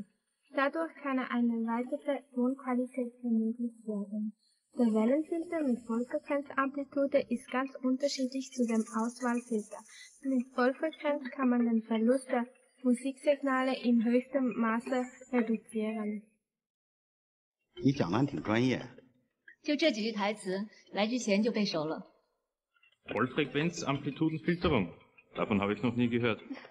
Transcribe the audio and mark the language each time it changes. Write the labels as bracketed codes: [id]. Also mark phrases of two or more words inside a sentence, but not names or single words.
[de] Dadurch kann eine erweiterte Tonqualität ermöglicht werden. Der Wellenfilter mit Vollfrequenzamplitude ist ganz unterschiedlich zu dem Auswahlfilter. Mit Vollfrequenz kann man den Verlust der Musiksignale in höchstem Maße reduzieren. [zh] 你讲的挺专业。就这几句台词，来之前就背熟了。 [de] Vollfrequenzamplitudenfilterung. Davon habe ich noch nie gehört.